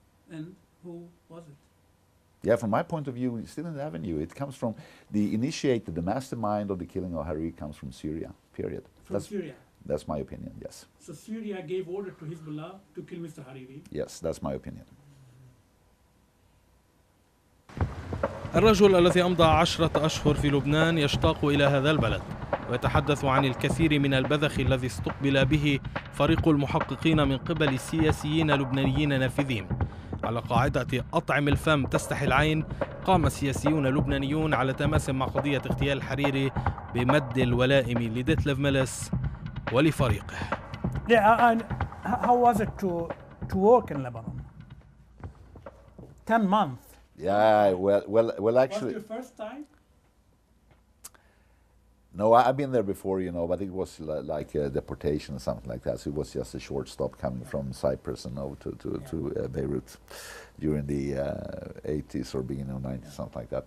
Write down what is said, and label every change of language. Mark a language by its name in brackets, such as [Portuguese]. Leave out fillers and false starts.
[English] And who was it? Yeah, from my point of view, it's still in the avenue. It comes from the mastermind of the killing of Hariri comes from Syria, period. Syria? That's my opinion, yes. So Syria gave order to Hezbollah to kill Mr. Hariri? Yes, that's my opinion. [Arabic] الرجل الذي أمضى 10 أشهر في لبنان يشتاق إلى هذا البلد ويتحدث عن الكثير من البذخ الذي استقبل به فريق المحققين من قبل سياسيين لبنانيين نافذين. على قاعدة أطعم الفم تستحي العين، قام سياسيون لبنانيون على تماس مع قضية اغتيال الحريري بمد الولائم لديتليف ميلس ولفريقه. [English] How was it to work in Lebanon? 10 months. Yeah, well, actually. Was it your first time? No, I've been there before, you know, but it was like a deportation or something like that. So it was just a short stop coming from Cyprus and over to Beirut during the 80s or beginning of 90s, something like that.